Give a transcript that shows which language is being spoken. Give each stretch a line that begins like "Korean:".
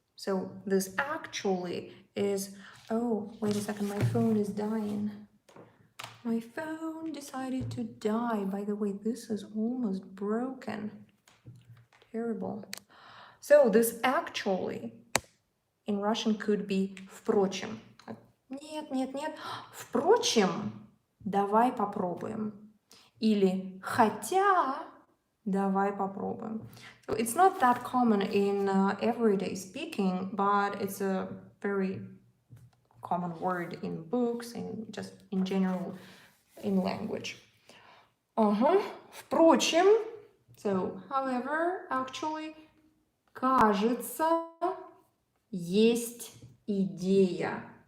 English: So this actually is, oh, wait a second, my phone is dying. My phone decided to die. By the way, this is almost broken. Terrible. So this actually in Russian could be впрочем.
Russian: Нет. Впрочем, давай попробуем. Или хотя, давай попробуем.
English: So it's not that common in everyday speaking, but it's a very common word in books and just in general in language.
Russian: Впрочем,
English: so however, actually,
Russian: кажется, есть идея.